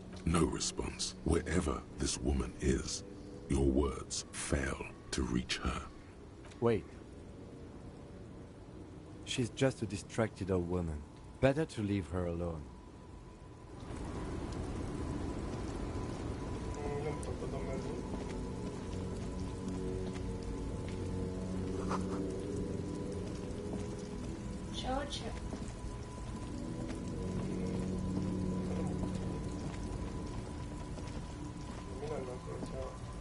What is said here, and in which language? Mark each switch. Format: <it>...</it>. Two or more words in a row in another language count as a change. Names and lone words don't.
<en>No response. Wherever this woman is, your words fail to reach her. Wait. She's just a distracted old woman. Better to leave her alone.</en> <hu>Nem tudok oda menni. Sehogy sem. Mi lenne akkor, hogyha...</hu>